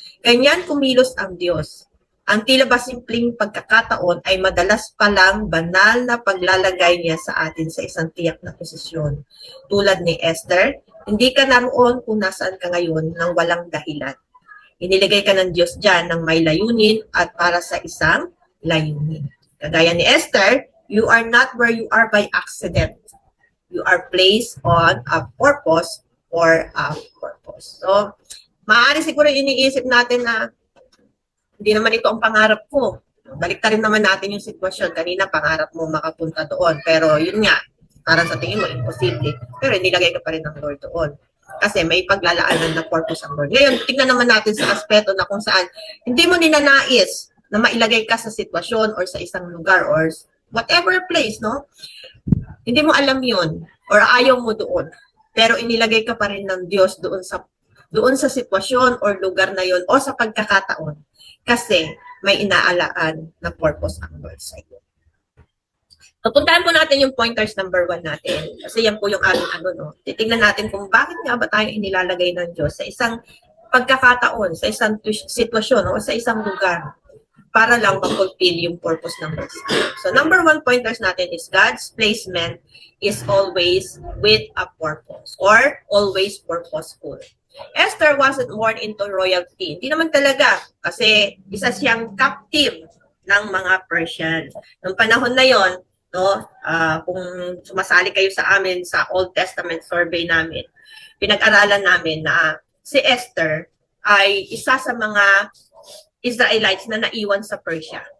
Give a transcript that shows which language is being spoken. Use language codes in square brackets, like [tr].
[tl] Ganyan kumilos ang Diyos. Ang tila ba simpleng pagkakataon ay madalas palang banal na paglalagay niya sa atin sa isang tiyak na posisyon. Tulad ni Esther, hindi ka naroon kung nasaan ka ngayon nang walang dahilan. Iniligay ka ng Diyos dyan ng may layunin at para sa isang layunin. Kagaya ni Esther, [en] you are not where you are by accident. You are placed on a purpose or a purpose. [tl] So, maaari siguro iniisip natin na hindi naman ito ang pangarap ko. Balik rin naman natin yung sitwasyon. Kanina, pangarap mo makapunta doon. Pero yun nga, parang sa tingin mo, imposible. Pero nilagay ka pa rin ng Lord doon. Kasi may paglalaanan na purpose ang Lord. Ngayon, tingnan naman natin sa aspeto na kung saan hindi mo ninanais na mailagay ka sa sitwasyon or sa isang lugar [en] or whatever place, [tl] no? Hindi mo alam yun or ayaw mo doon. Pero inilagay ka pa rin ng Diyos doon sa sitwasyon or lugar na yun o sa pagkakataon. Kasi may inaalaan na purpose ang Lord sa iyo. So, puntahan po natin yung pointers number 1 natin. Kasi yan po yung titingnan natin kung bakit nga ba tayo inilalagay ng Diyos sa isang pagkakataon, sa isang sitwasyon o sa isang lugar para lang ma-fulfill yung purpose ng Lord. [en] So, number 1 pointers natin is God's placement is always with a purpose or always purposeful. Esther wasn't born into royalty. [tl] Hindi naman talaga kasi isa siyang captive ng mga Persian. Noong panahon na yon, kung sumasali kayo sa amin sa Old Testament survey namin, pinag-aralan namin na si Esther ay isa sa mga Israelites na naiwan sa Persia.